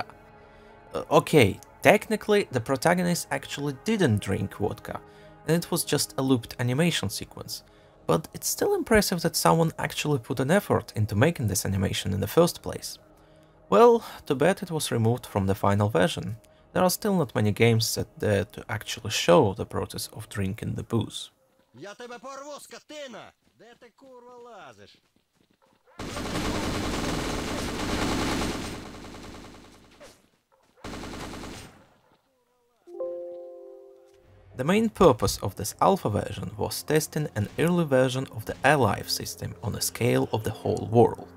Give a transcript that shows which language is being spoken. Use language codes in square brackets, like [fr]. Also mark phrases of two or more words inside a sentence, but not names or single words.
[en] Okay, technically the protagonist actually didn't drink vodka, and it was just a looped animation sequence, but it's still impressive that someone actually put an effort into making this animation in the first place. Well, too bad it was removed from the final version. There are still not many games that dare to actually show the process of drinking the booze. [uk] Я тебе порву, скотина! Де ти, курва, лазиш? [en] The main purpose of this alpha version was testing an early version of the Alive system on a scale of the whole world.